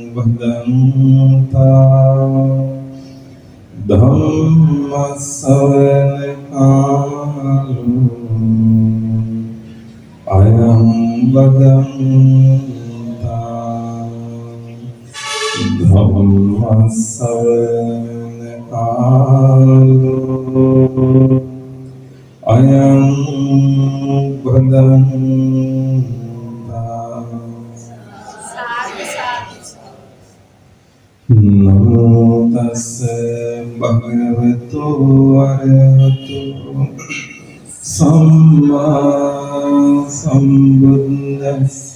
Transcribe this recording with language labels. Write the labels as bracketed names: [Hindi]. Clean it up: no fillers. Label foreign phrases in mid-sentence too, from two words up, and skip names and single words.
[Pali] භදන්තා ධම්ම ශ්‍රවණ කාලෝ අයං භදන්තා ධම්ම ශ්‍රවණ කාලෝ අයං බදන්තා නමෝ තස්ස භගවතු වරහතු සම්මා සම්බුද්දස්ස